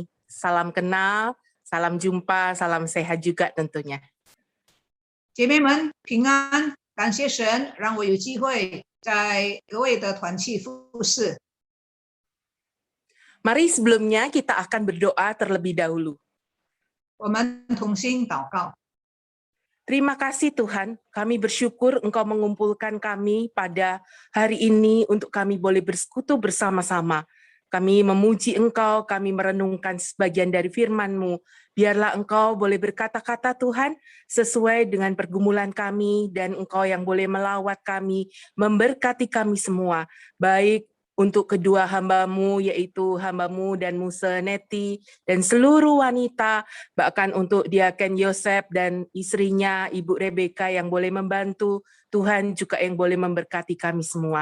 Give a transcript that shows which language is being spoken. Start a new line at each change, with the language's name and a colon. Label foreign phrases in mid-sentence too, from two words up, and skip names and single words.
Indonesian: Salam kenal, salam jumpa, salam sehat juga tentunya.
Chinese: 姐妹们平安，感谢神让我有机会在各位的团契服侍。
Indonesian: Mari sebelumnya kita akan berdoa terlebih dahulu.
Chinese: 我们同心祷告。
Indonesian: Terima kasih Tuhan, kami bersyukur Engkau mengumpulkan kami pada hari ini untuk kami boleh bersekutu bersama-sama. Kami memuji Engkau, kami merenungkan sebagian dari firman-Mu. Biarlah Engkau boleh berkata-kata Tuhan sesuai dengan pergumulan kami, dan Engkau yang boleh melawat kami, memberkati kami semua, baik untuk kedua hamba-Mu, yaitu hamba-Mu dan Musa Neti, dan seluruh wanita, bahkan untuk Diaken Yosef dan istrinya, Ibu Rebeka yang boleh membantu, Tuhan juga yang boleh memberkati kami semua.